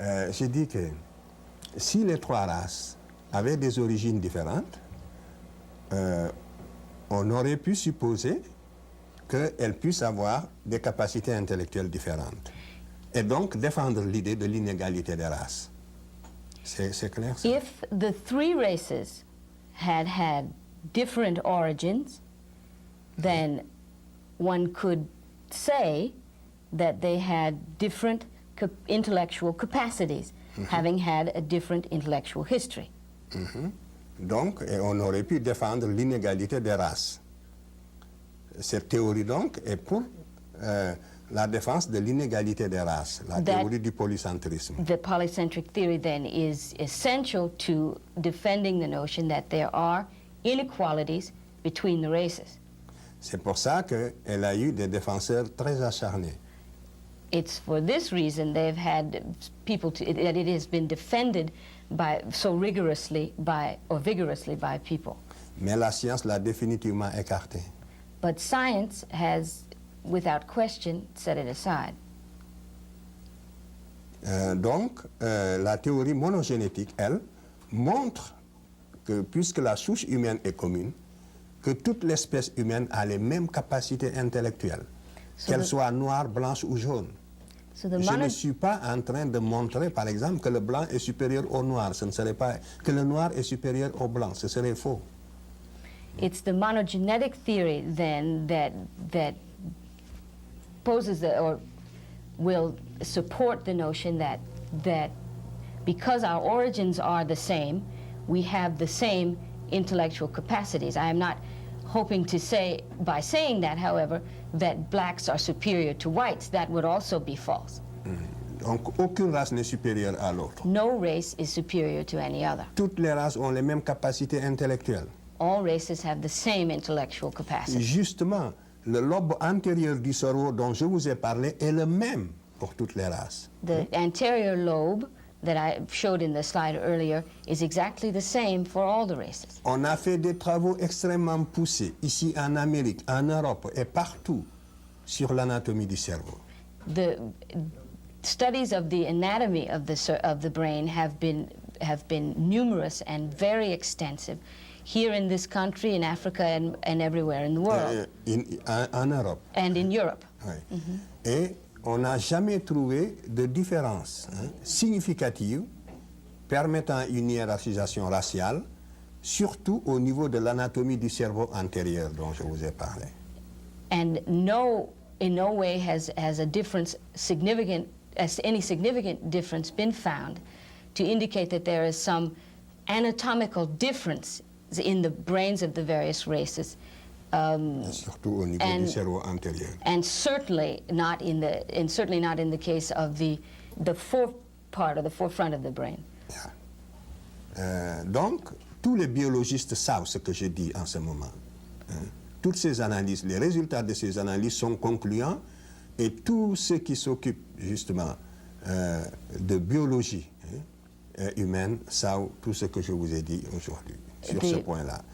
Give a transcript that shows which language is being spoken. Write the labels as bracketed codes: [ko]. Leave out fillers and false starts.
[fr] J'ai dit que si les trois races avaient des origines différentes, on aurait pu supposer qu'elles puissent avoir des capacités intellectuelles différentes. Et donc défendre l'idée de l'inégalité des races. C'est clair ça? [en] If the three races had different origins, then one could say that they had different intellectual capacities, having had a different intellectual history. [fr] Donc, on aurait pu défendre l'inégalité des races. Cette théorie, donc, est pour la défense de l'inégalité des races, la théorie du polycentrisme. [en] The polycentric theory, then, is essential to defending the notion that there are inequalities between the races. [fr] C'est pour ça qu'elle a eu des défenseurs très acharnés. [en] It's for this reason they've had people that it has been defended so vigorously by people. [fr] Mais la science l'a définitivement écarté. [en] But science has, without question, set it aside. [fr] Donc, la théorie monogénétique, elle, montre que puisque la souche humaine est commune, que toute l'espèce humaine a les mêmes capacités intellectuelles, qu'elles soient noires, blanches ou jaunes. Je ne suis pas en train de montrer, par exemple, que le blanc est supérieur au noir. Ce ne serait pas que le noir est supérieur au blanc. Ce serait faux. [en] It's the monogenetic theory, then, that poses or will support the notion that because our origins are the same, we have the same intellectual capacities. I am not hoping to say, by saying that, however, that blacks are superior to whites. That would also be false. [fr] Donc, aucune race n'est supérieure à l'autre. [en] No race is superior to any other. [fr] Toutes les races ont les mêmes capacités intellectuelles. [en] All races have the same intellectual capacity. [fr] Justement, le lobe antérieur du cerveau dont je vous ai parlé est le même pour toutes les races. [en] The anterior lobe that I showed in the slide earlier is exactly the same for all the races. [fr] On a fait des travaux extrêmement poussés ici en Amérique, en Europe et partout sur l'anatomie du cerveau. [en] The studies of the anatomy of the brain have been numerous and very extensive here in this country, in Africa, and everywhere in the world. [fr] En Europe. [en] And in Europe. [fr] Oui. Et on n'a jamais trouvé de différence significative permettant une hiérarchisation raciale, surtout au niveau de l'anatomie du cerveau antérieur dont je vous ai parlé. [en] And in no way has a difference any significant difference been found to indicate that there is some anatomical difference in the brains of the various races. [fr] Surtout au niveau du cerveau antérieur. [en] And certainly not in the case of the forefront of the brain. Yeah. [fr] Donc, tous les biologistes savent ce que je dis en ce moment. Toutes ces analyses, les résultats de ces analyses sont concluants et tous ceux qui s'occupent justement de biologie humaine savent tout ce que je vous ai dit aujourd'hui sur ce point-là.